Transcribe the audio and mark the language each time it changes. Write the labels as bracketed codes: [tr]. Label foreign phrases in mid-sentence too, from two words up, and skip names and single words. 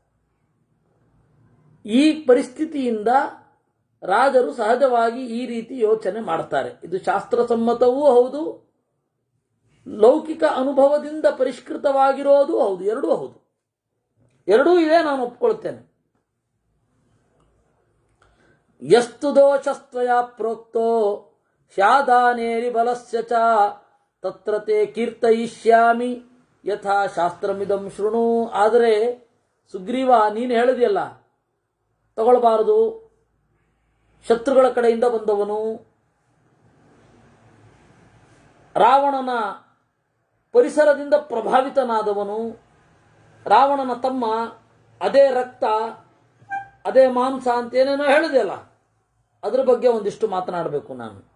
[kn] ಈ ಪರಿಸ್ಥಿತಿಯಿಂದ ರಾಜರು ಸಹಜವಾಗಿ ಈ ರೀತಿ ಯೋಚನೆ ಮಾಡ್ತಾರೆ. ಇದು ಶಾಸ್ತ್ರಸಮ್ಮತವೂ ಹೌದು, ಲೌಕಿಕ ಅನುಭವದಿಂದ ಪರಿಷ್ಕೃತವಾಗಿರೋದು ಹೌದು, ಎರಡೂ ಹೌದು. ಎರಡೂ ಇದೆ, ನಾನು ಒಪ್ಕೊಳ್ತೇನೆ. [sa] ಯಸ್ತು ದೋಷಸ್ತ್ವಯ ಪ್ರೋಕ್ತೋ ಸ್ಯಾದಾನೇರಿ ಬಲಸ್ಯ ಚ ತತ್ರ ತೇ ಕೀರ್ತಯಿಷ್ಯಾಮಿ ಯಥಾ ಶಾಸ್ತ್ರಮಿದಂ ಶೃಣು. [kn] ಆದರೆ ಸುಗ್ರೀವ, ನೀನು ಹೇಳಿದೆಯಲ್ಲ, ತಗೊಳ್ಬಾರದು, ಶತ್ರುಗಳ ಕಡೆಯಿಂದ ಬಂದವನು, ರಾವಣನ ಪರಿಸರದಿಂದ ಪ್ರಭಾವಿತನಾದವನು, ರಾವಣನ ತಮ್ಮ, ಅದೇ ರಕ್ತ ಅದೇ ಮಾಂಸ ಅಂತ ಏನೇನೋ ಹೇಳಿದೆಯಲ್ಲ, ಅದ್ರ ಬಗ್ಗೆ ಒಂದಿಷ್ಟು ಮಾತನಾಡಬೇಕು ನಾನು.